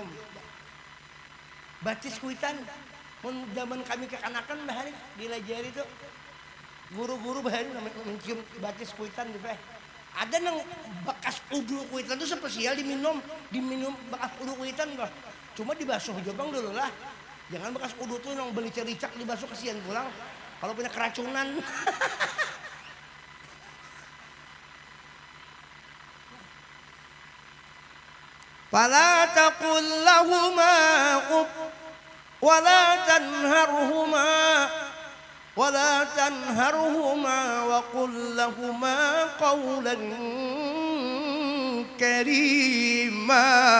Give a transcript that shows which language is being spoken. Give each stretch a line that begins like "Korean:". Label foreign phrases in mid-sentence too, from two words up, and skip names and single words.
Banjar: Batis kuitan, zaman kami kekanakan bahari dilajari tuh guru-guru bahari mencium batis kuitan juga. Ada nang bekas udu kuitan tuh spesial diminum bekas udu kuitan kok. Cuma dibasuh jobang dulu lah. Jangan bekas udu tuh nang beli cericak dibasuh kesian pulang. Kalau punya keracunan.
Arabic: فلا تقل لهما أف ولا تنهرهما وقل لهما قولا كريما.